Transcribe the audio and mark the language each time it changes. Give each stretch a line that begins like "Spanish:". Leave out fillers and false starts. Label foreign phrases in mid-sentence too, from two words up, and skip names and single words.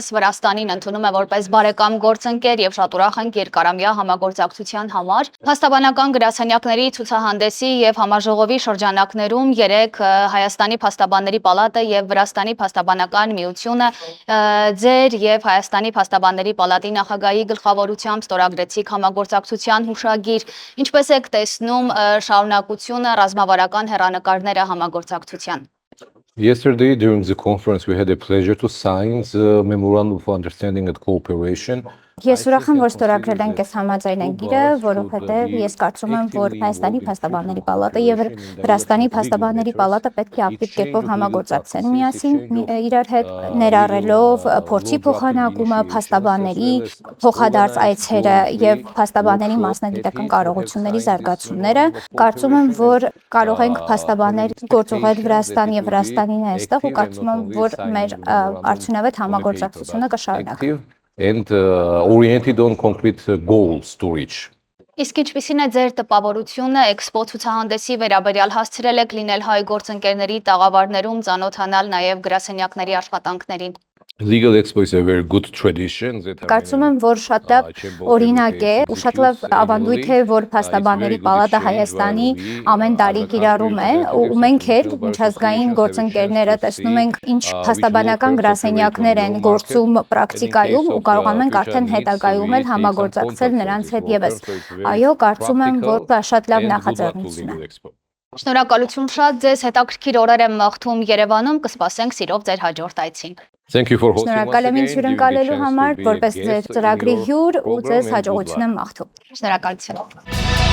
Armenian: Վրաստանին ընդունում է որպես բարեկամ գործընկեր եւ շատ ուրախ ենք երկարամյա համագործակցության համար։ Փաստաբանական գրասենյակների ցուցահանդեսի եւ համաժողովի շրջանակներում երեք Հայաստանի Փաստաբանների պալատը եւ Վրաստանի Փաստաբանական միությունը ձեր եւ Հայաստանի Փաստաբանների պալատի նախագահի գլխավորությամբ ստորագրեցիք համագործակցության հուշագիր։ Ինչպես եք տեսնում շարունակությունը ռազմավարական հեռանկար
English: Yesterday, during the conference, we had the pleasure to sign the Memorandum of Understanding and Cooperation.
Armenian: Ես ուրախ եմ, որ ստորագրել ենք այս համաձայնագիրը, որովհետև ես կարծում եմ, որ Հայաստանի Փաստաբանների պալատը եւ Վրաստանի Փաստաբանների պալատը պետք է ակտիվ կերպով համագործակցեն միասին իրար հետ, ներառելով փորձի փոխանակումը, փաստաբանների փոխադարձ այցերը եւ փաստաբանների մասնագիտական կարողությունների զարգացումները։ Կարծում եմ, որ կարող ենք փաստաբաներ գործուղել Վրաստան եւ Վրաստանին այստեղ ու կարծում եմ, որ մեր արդյունավետ համագործակցությունը կշարունակվի։
English: And oriented on concrete goals to reach.
Armenian: Իսկ ինչպիսին է ձեր տպավորությունը էքսպո ցուցահանդեսի վերաբերյալ հասցրել եք լինել հայ գործընկերների տաղավարներում ծանոթանալ նաև գրասենյակների աշխատանքներին։
English: Legal Expo is a very good tradition.
Armenian: Կարծում եմ, որ շատ լավ օրինակ է ու շատ լավ ավանդույթ է, որ Փաստաբանների պալատը Հայաստանի ամեն տարի կիրառում է ու մենք էլ միջազգային գործընկերները տեսնում ենք ինչ փաստաբանական գրասենյակներ են գործում պրակտիկայում ու կարողանում ենք արդեն հետագայում էլ համագործակցել նրանց հետ եւս։ Այո, կարծում եմ, որ դա շատ լավ նախաձեռնություն է։ Շնորհակալություն շատ ձեզ, հետաքրքիր օրեր եմ մաղթում Երևանում, կսպասենք սիրով ձեր հաջորդ այցին։
English: Thank you for hosting us.
Armenian: Շնորհակալ եմ ինձ հյուրընկալելու համար, որպես ձեր ծրագրի հյուր ու ձեզ հաջողություն եմ մաղթում։ Շնորհակալություն։